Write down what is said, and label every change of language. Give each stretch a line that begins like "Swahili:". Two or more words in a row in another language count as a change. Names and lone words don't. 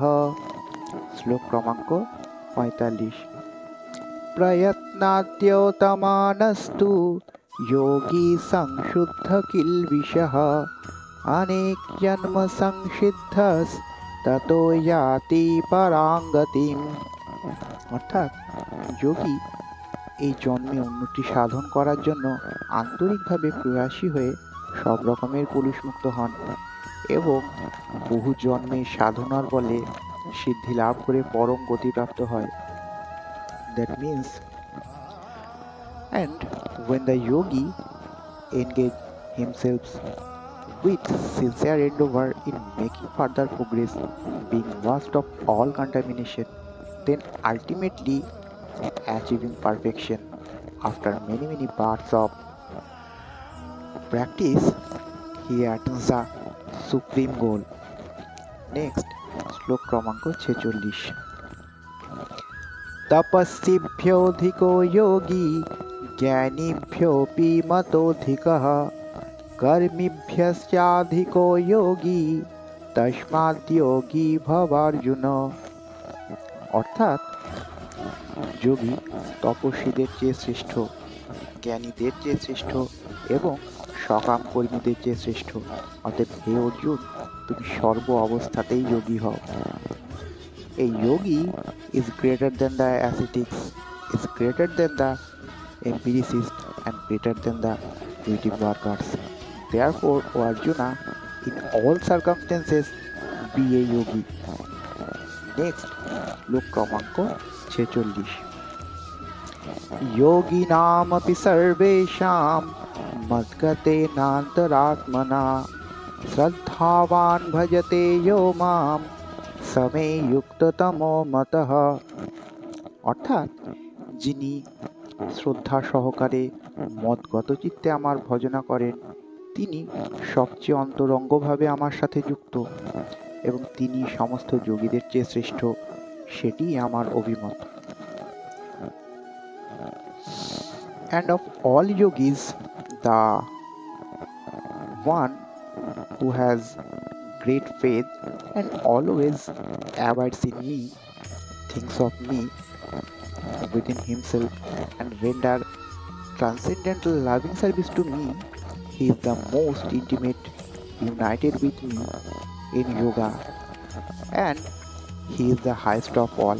Bangla: শ্লোক ক্রমাঙ্ক 45।
Sanskrit: प्रयत्नाद्योतमानस्तु योगी संशुद्ध किल्बिषः अनेक जन्म संसिद्धस्ततो याति परांगतिम।
Bangla: অর্থাৎ যোগী এই জন্মে উন্নতি সাধন করার জন্য আন্তরিকভাবে প্রয়াসী হয়ে সব রকমের কলুষমুক্ত হন এবং বহু জন্মের সাধনার বলে সিদ্ধি লাভ করে পরম গতিপ্রাপ্ত হয়।
English: That means, and when the yogi engage himself with sincere endeavor in making further progress, being washed of all contamination, then ultimately achieving perfection after many parts of practice, he attains the supreme goal. Next,
Bangla: শ্লোক ক্রমাঙ্ক 46।
Sanskrit: तपस्विभ्योऽधिको योगी ज्ञानिभ्योऽपि मतोऽधिकः कर्मिभ्यश्चाधिको योगी तस्माद् योगी भवार्जुन।
Bangla: অর্থাৎ যোগী তপস্বীদের চেয়ে শ্রেষ্ঠ, জ্ঞানীদের চেয়ে শ্রেষ্ঠ এবং সকাম কর্মীদের চেয়ে শ্রেষ্ঠ। অতএব হে অর্জুন, তুমি সর্ব অবস্থাতেই যোগী হও।
English: A yogi is greater than the ascetics, is greater than the empiricists, and greater than the creative workers. Therefore, O Arjuna, in all circumstances, be a yogi. Next,
Bangla: শ্লোক ক্রমাঙ্ক 46।
Sanskrit: योगिनामपि सर्वेषां मद्गतेनान्तरात्मना श्रद्धावान् भजते यो मां সমে যুক্ততম মতঃ।
Bangla: অর্থাৎ যিনি শ্রদ্ধা সহকারে মদগত চিত্তে আমার ভজনা করেন তিনি সবচেয়ে অন্তরঙ্গভাবে আমার সাথে যুক্ত এবং তিনি সমস্ত যোগীদের চেয়ে শ্রেষ্ঠ, সেটিই আমার অভিমত।
English: And of all yogis, the one who has great faith and always abides in me, thinks of me within himself and render transcendental loving service to me, he is the most intimate united with me in yoga, and he is the highest of all.